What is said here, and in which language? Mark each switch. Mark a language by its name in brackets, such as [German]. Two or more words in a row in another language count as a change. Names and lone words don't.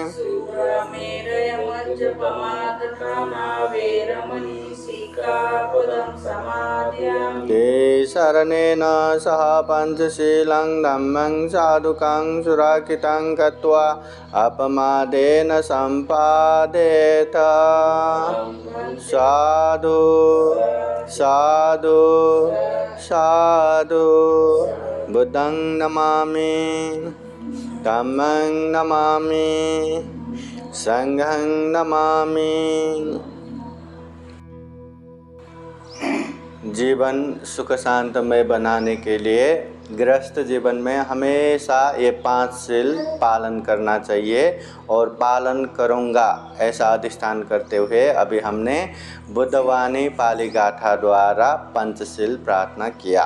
[Pali] सूरमेरयमज्जपमादत्ताना वेरमणि सिक्खापदं समादियामि शरणेन सह पञ्चशीलं धम्मं साधुकं सुरक्षितं कृत्वा अपमादेन सम्पादेत साधु साधु साधु बुद्धं नमामि धम्मं नमामि संघं नमामि। [Hindi] जीवन सुख शांतमय बनाने के लिए गृहस्थ जीवन में हमेशा ये 5 शील पालन करना चाहिए और पालन करूँगा ऐसा अधिष्ठान करते हुए अभी हमने बुद्धवाणी पाली गाथा द्वारा पंचशील प्रार्थना किया।